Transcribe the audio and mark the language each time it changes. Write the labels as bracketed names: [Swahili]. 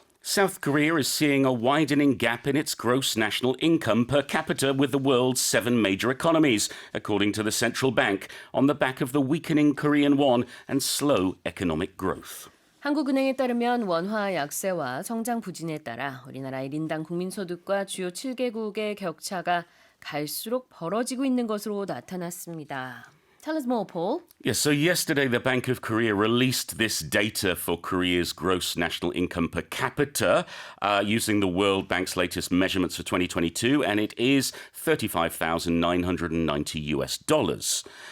[English] South Korea is seeing a widening gap in its gross national income per capita with the world's 7 major economies, according to the central bank, on the back of the weakening Korean won and slow economic growth. [Korean] 한국은행에 따르면 원화 약세와 성장 부진에 따라 우리나라 1인당 국민소득과 주요 7개국의 격차가 갈수록 벌어지고 있는 것으로 나타났습니다. [English] Tell us more, Paul. Yes, so yesterday the Bank of Korea released this data for Korea's gross national income per capita using the World Bank's latest measurements for 2022, and it is $35,990.